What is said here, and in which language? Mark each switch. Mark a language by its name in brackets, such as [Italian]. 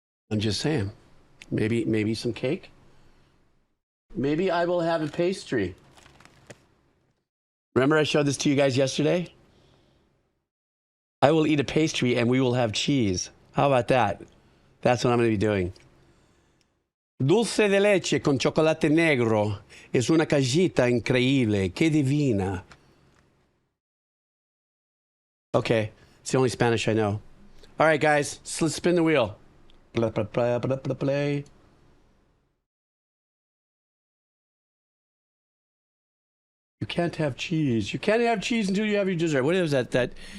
[English] I'm just saying. Maybe some cake. Maybe I will have a pastry. Remember I showed this to you guys yesterday? I will eat a pastry and we will have cheese. How about that? That's what I'm going to be doing. [Spanish] Dulce de leche con chocolate negro es una cajita increíble. Qué divina. [English] Okay, it's the only Spanish I know. All right, guys, so let's spin the wheel. Play. You can't have cheese. You can't have cheese until you have your dessert. What is that?